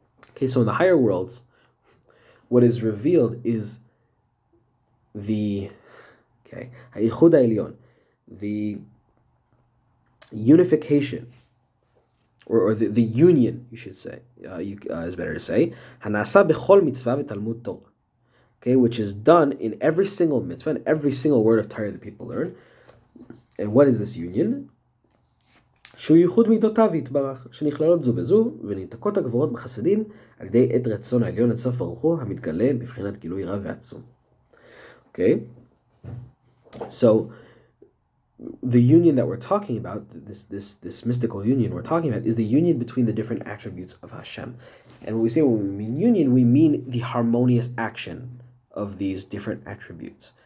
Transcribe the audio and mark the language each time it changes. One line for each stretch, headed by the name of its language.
English: Okay, so in the higher worlds, what is revealed is the
Hebrew: Ha'Yichud Ha'Elyon,
English: the unification, or the union, you should say, is better to say,
Hebrew: Hanasa B'chol Mitzvah V'Talmud Torah,
English: okay, which is done in every single mitzvah and every single word of Torah that people learn. And what is this union?
Hebrew: שהוא ייחוד מידותיו יתברך, שנכללות זו בזו, וניתקות הגבורות בחסדים, על ידי עד רצון העליון עד סוף ברוך הוא, המתגלה בבחינת גילוי רב ועצום.
English: Okay? So, the union that we're talking about, this mystical union we're talking about, is the union between the different attributes of Hashem. And when we say when we mean union, we mean the harmonious action of these different attributes.